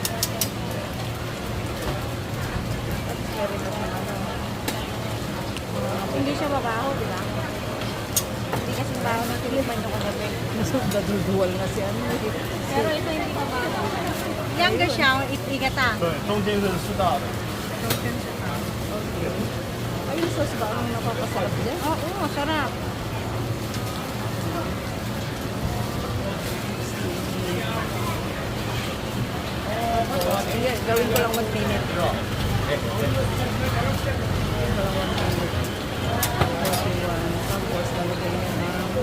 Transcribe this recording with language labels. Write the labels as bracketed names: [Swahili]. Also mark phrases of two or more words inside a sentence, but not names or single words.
[Filipino] Tapos meron na siya ano. Hindi siya babaho, di ba? Hindi kasi baho ng tilipan yung kagabi. Naduduwal na si ano. Pero ito hindi babaho. Younger siya, igata. [Chinese] 对，中间是师大的。 [Filipino] Okay. Ay, yung sauce ba ang napapasarap dyan? Oo, masarap. Sige, gawin ko lang 1 minute. Tapos, lalagay niya na.